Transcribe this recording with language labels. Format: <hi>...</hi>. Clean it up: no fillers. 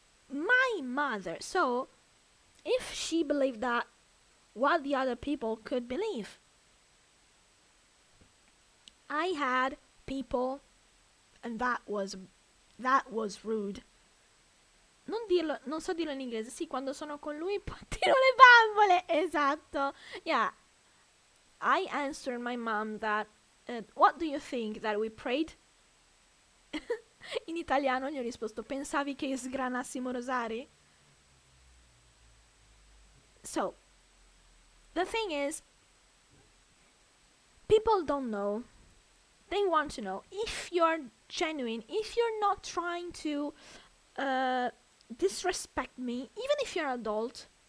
<en>My mother. So, if she believed that, what the other people could believe? I had people, and that was rude.</en> <it>Non so dirlo in inglese. Sì, quando sono con lui tiro le bambole. Esatto.</it> <en>Yeah. I answered my mom that what do you think that we prayed?</en> <it>In italiano gli ho risposto, pensavi che sgranassimo rosari?</it> <en>So, the thing is, people don't know. They want to know if you're genuine, if you're not trying to disrespect me, even if you're an adult.</en>